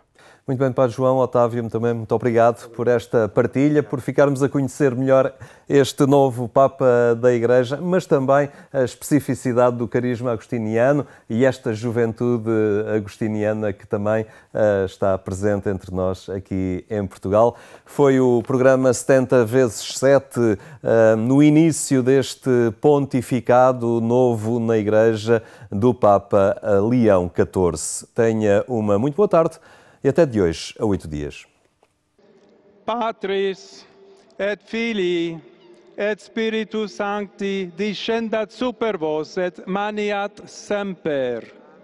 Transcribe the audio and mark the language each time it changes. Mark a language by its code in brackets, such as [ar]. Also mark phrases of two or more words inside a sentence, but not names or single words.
[pt] Muito bem, Padre João, Otávio, também muito obrigado por esta partilha, por ficarmos a conhecer melhor este novo Papa da Igreja, mas também a especificidade do carisma agostiniano e esta juventude agostiniana que também está presente entre nós aqui em Portugal. Foi o programa 70x7, no início deste pontificado novo na Igreja do Papa Leão XIV. Tenha uma muito boa tarde. E até de hoje a 8 dias. [la] Patris et Filii et Spiritus Sancti descendat super vos et maniat semper.